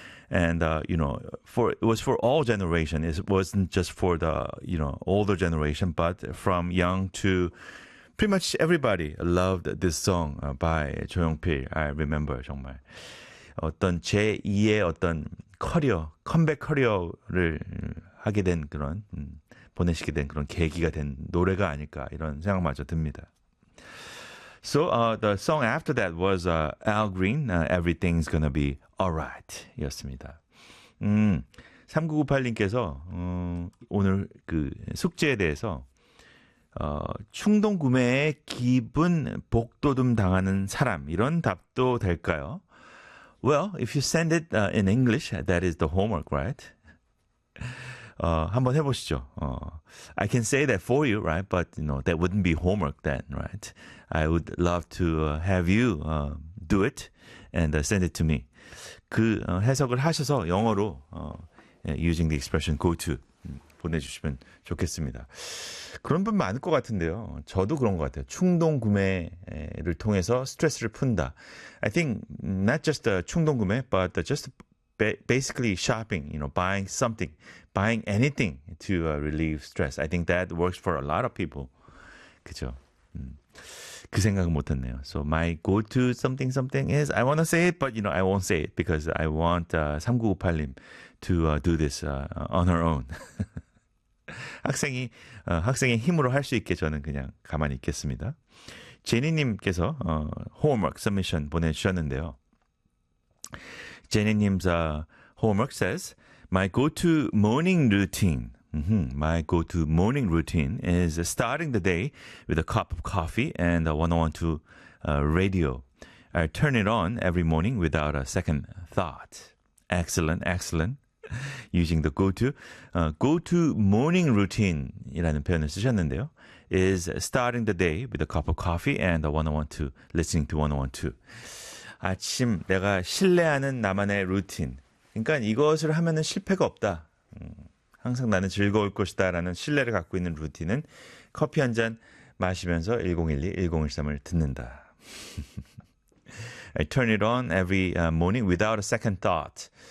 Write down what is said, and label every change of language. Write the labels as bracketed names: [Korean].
[English] And, you know, it was for all generations. It wasn't just for the, you know, older generation, but from young to pretty much everybody loved this song by Cho Yong-pil. I remember, [Korean] 정말. 어떤 제2의 어떤 커리어, 컴백 커리어를 하게 된 그런, 보내시게 된 그런 계기가 된 노래가 아닐까 이런 생각마저 듭니다. [English] So the song after that was Al Green, Everything's Gonna Be Alright 였습니다. [Korean] 3998님께서 오늘 그 숙제에 대해서 충동 구매에 기분 복도듬 당하는 사람 이런 답도 될까요? [English] Well, if you send it in English, that is the homework, right? [Korean] 한번 해보시죠. [English] I can say that for you, right? But, you know, that wouldn't be homework then, right? I would love to have you do it and send it to me. [Korean] 그 해석을 하셔서 영어로 [English] using the expression go to [Korean] 보내주시면 좋겠습니다. 그런 분 많을 것 같은데요. 저도 그런 것 같아요. 충동 구매를 통해서 스트레스를 푼다. [English] I think not just the 충동 구매, but just basically shopping, you know, buying something, buying anything to relieve stress. I think that works for a lot of people. [Korean] 그죠? 그 생각은 못했네요. [English] So my go-to something is, I want to say it, but you know, I won't say it because I want 3998님 to do this on her own. [Korean] 학생의 힘으로 할 수 있게 저는 그냥 가만히 있겠습니다. 제니님께서 homework submission 보내주셨는데요. [English] Jenny님's homework says, my go-to morning routine. Mm-hmm. My go-to morning routine is starting the day with a cup of coffee and a 101.2 radio. I turn it on every morning without a second thought. Excellent, excellent. Using the go-to. Go-to morning routine이라는 [Korean] 표현을 쓰셨는데요. [English] Is starting the day with a cup of coffee and a 101.2, listening to 101.2. [Korean] 아침 내가 신뢰하는 나만의 루틴. 그러니까 이것을 하면은 실패가 없다. 항상 나는 즐거울 것이다 라는 신뢰를 갖고 있는 루틴은 커피 한 잔 마시면서 1012, 1013을 듣는다. [English] I turn it on every morning without a second thought.